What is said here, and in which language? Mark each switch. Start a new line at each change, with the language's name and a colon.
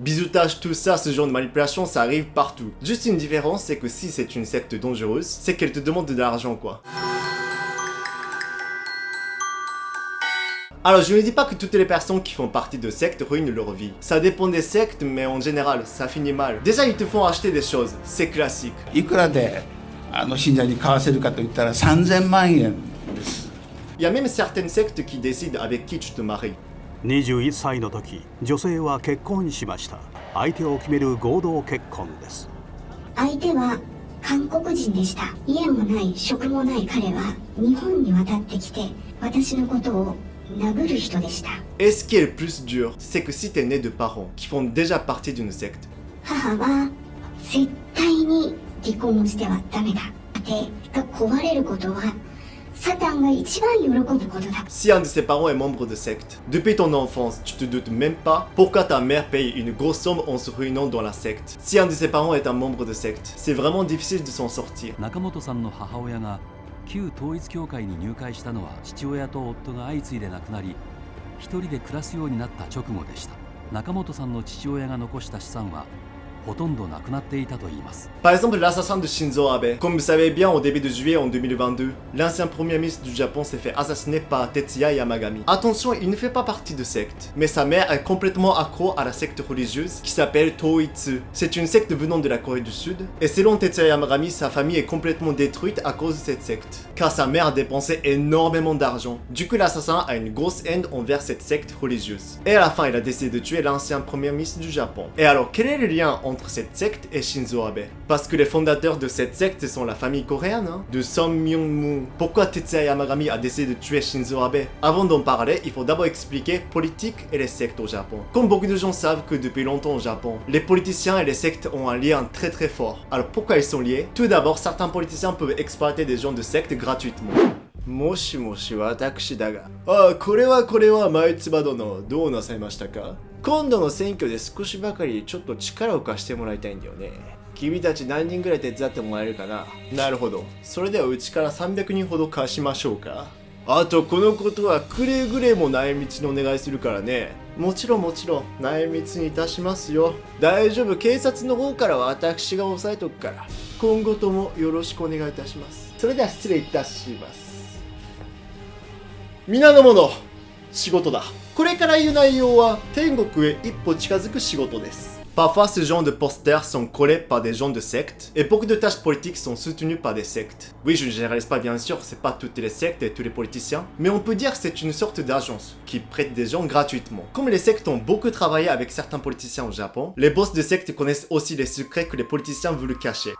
French: Bisoutage, tout ça, ce genre de manipulation, ça arrive partout. Juste une différence, c'est que si c'est une secte dangereuse, c'est qu'elle te demande de l'argent, quoi. Alors je ne dis pas que toutes les personnes qui font partie de sectes ruinent leur vie. Ça dépend des sectes, mais en général, ça finit mal. Déjà, ils te font acheter des choses, c'est classique.
Japanese: いくらで信者に買わせるかといったら3000万円です。
French: Il y a même certaines sectes qui décident avec qui tu te maries.
Japanese: 21歳の時、女性は結婚しました。相手を決める合同結婚です。相手は韓国人でした。家もない職もない彼は日本に渡ってきて私のことを殴る人でした。
French: Et ce qui est le plus dur, c'est que si t'es né de parents qui font déjà partie d'une secte,
Japanese: 母は絶対に離婚をしてはダメだ。家庭が壊れることはサタンが一番喜ぶことだ。
French: si un de ses parents est membre de secte, depuis ton enfance, tu te doutes même pas pourquoi ta mère paye une grosse somme en se ruinant dans la secte. Si un de ses parents est un membre de secte, c'est vraiment difficile de s'en sortir.
Japanese: 中本さんの母親が旧統一教会に入会したのは父親と夫が相次いで亡くなり、一人で暮らすようになった直後でした。中本さんの父親が残した資産は
French: Par exemple, l'assassin de Shinzo Abe. Comme vous savez bien, au début de juillet en 2022, l'ancien premier ministre du Japon s'est fait assassiner par Tetsuya Yamagami. Attention, il ne fait pas partie de secte, mais sa mère est complètement accro à la secte religieuse qui s'appelle Toitsu. C'est une secte venant de la Corée du Sud, et selon Tetsuya Yamagami, sa famille est complètement détruite à cause de cette secte, car sa mère a dépensé énormément d'argent. Du coup, l'assassin a une grosse haine envers cette secte religieuse. Et à la fin, il a décidé de tuer l'ancien premier ministre du Japon. Et alors, quel est le lien entre cette secte et Shinzo Abe? Parce que les fondateurs de cette secte sont la famille coréenne, hein, de Son Myung-moo. Pourquoi Tetsuya Yamagami a décidé de tuer Shinzo Abe? Avant d'en parler, il faut d'abord expliquer politique et les sectes au Japon. Comme beaucoup de gens savent que depuis longtemps au Japon, les politiciens et les sectes ont un lien très très fort. Alors pourquoi ils sont liés? Tout d'abord, certains politiciens peuvent exploiter des gens de secte gratuitement.
Japanese: もしもし私だが、これは前妻殿、どうなさいましたか？今度の選挙で少しばかりちょっと力を貸してもらいたいんだよね。君たち何人ぐらい手伝ってもらえるかな？なるほど。それではうちから300人ほど貸しましょうか。あとこのことはくれぐれも内密にお願いするからね。もちろん内密にいたしますよ。大丈夫、警察の方からは私が抑えとくから。今後ともよろしくお願いいたします。それでは失礼いたします。皆の者、仕事だ。これから言う内容は天国へ一歩近づく仕事です。
French: Parfois, ce genre de posters sont collés par des gens de sectes, et beaucoup de tâches politiques sont soutenues par des sectes. Oui, je ne généralise pas bien sûr, c'est pas toutes les sectes et tous les politiciens, mais on peut dire que c'est une sorte d'agence qui prête des gens gratuitement. Comme les sectes ont beaucoup travaillé avec certains politiciens au Japon, les boss de sectes connaissent aussi les secrets que les politiciens veulent cacher.